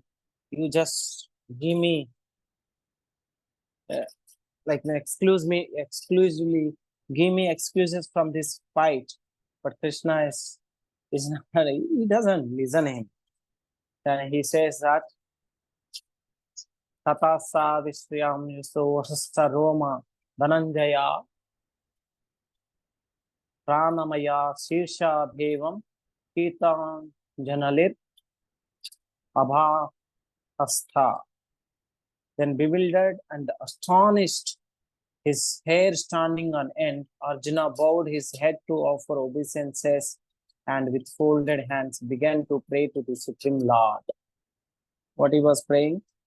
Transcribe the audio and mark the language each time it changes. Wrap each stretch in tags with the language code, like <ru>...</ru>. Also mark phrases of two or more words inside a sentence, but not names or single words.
<en>You just give me exclusively give me excuses from this fight. But Krishna is not, he doesn't listen to him. Then he says that</en> <sa>Tata sa vishriyam yuso saroma dhananjaya pranamaya shirsha bhevam kitam janalit abhastha.</sa> <en>Then bewildered and astonished, his hair standing on end, Arjuna bowed his head to offer obeisances and with folded hands began to pray to the Supreme Lord. What he was praying?</en>